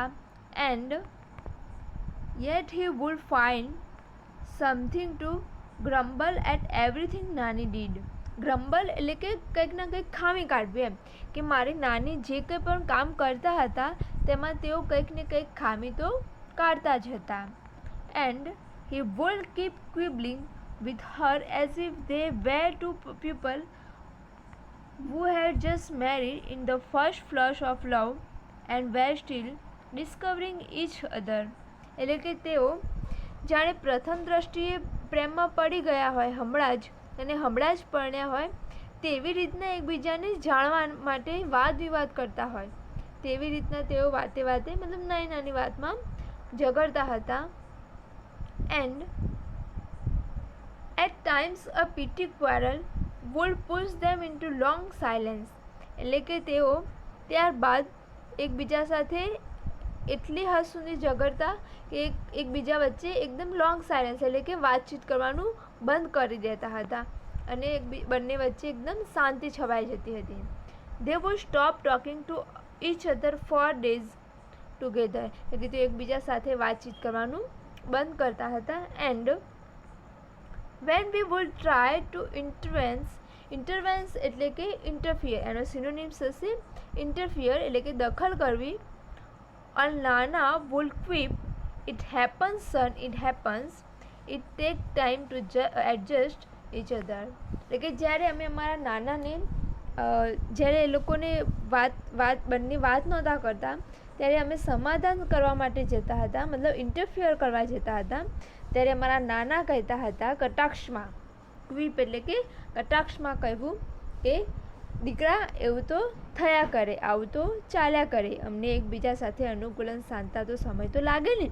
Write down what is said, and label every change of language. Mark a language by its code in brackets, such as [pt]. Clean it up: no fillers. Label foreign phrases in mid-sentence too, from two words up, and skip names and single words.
[en] And yet he would find something to grumble at everything Nani did. [gu] ગ્રમ્બલ એટલે કે કંઈક ના કંઈક ખામી કાઢવી એમ, કે મારી નાની જે કંઈ પણ કામ કરતા હતા તેમાં તેઓ કંઈક ને કંઈક ખામી તો કાઢતા જ હતા. [en] And he would keep quibbling with her as if they were two people who had just married in the first flush of love and were still discovering each other. [gu] એટલે કે તેઓ જાણે પ્રથમ દ્રષ્ટિએ પ્રેમમાં પડી ગયા હોય હમણાં જ, અને હમણાં જ પરણ્યા હોય તેવી રીતના એકબીજાને જાણવા માટે વાદ વિવાદ કરતા હોય તેવી રીતના તેઓ વાતે વાતે મતલબ નાની નાની વાતમાં ઝઘડતા હતા. [en] એન્ડ at times a petty quarrel would push them into long silence. [gu] એટલે કે તેઓ ત્યારબાદ એકબીજા સાથે એટલી હદ સુધી ઝઘડતા કે એકબીજા વચ્ચે એકદમ [en] long silence [gu] એટલે કે વાતચીત કરવાનું બંધ કરી દેતા હતા અને બંને વચ્ચે એકદમ શાંતિ છવાઈ જતી હતી. [en] They would stop talking to each other for days together. [gu] એટલે કે તેઓ એકબીજા સાથે વાતચીત કરવાનું બંધ કરતા હતા. [en] And when we would try to intervene [gu] એટલે કે interfere, એનો સિનોનિમ્સ હશે interfere એટલે કે દખલ કરવી. [en] and Nana would quip, it happens son, it happens, it take time to adjust each other. [gu] એટલે કે જ્યારે અમે અમારા નાનાને જ્યારે એ લોકોને બંને વાત નહોતા કરતા ત્યારે અમે સમાધાન કરવા માટે જતા હતા, મતલબ ઇન્ટરફિયર કરવા જતા હતા, ત્યારે અમારા નાના કહેતા હતા કટાક્ષમાં, ક્વિપ એટલે કે કટાક્ષમાં કહેવું કે દીકરા એવું તો થયા કરે, આવું તો ચાલ્યા કરે, અમને એકબીજા સાથે અનુકૂલન સાંધતા તો સમય તો લાગે ને.